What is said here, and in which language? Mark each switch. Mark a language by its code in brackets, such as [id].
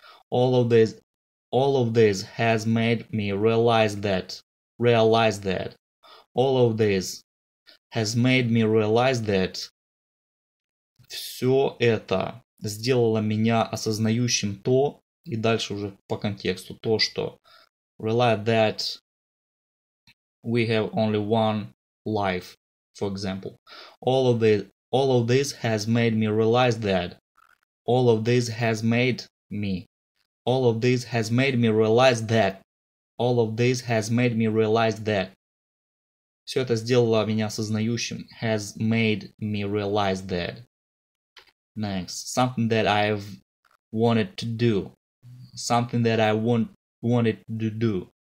[en] All of this has made me realize that. All of this has made me realize that. [ru] Все это сделало меня осознающим то, и дальше уже по контексту, то, что [en] realize that we have only one life, for example. All of this has made me realize that. All of this has made me realize that. All of this has made me realize that. [ru] Все это сделало меня осознающим. [en] Has made me realize that. Next. Something that I've wanted to do. Something that I wanted to do.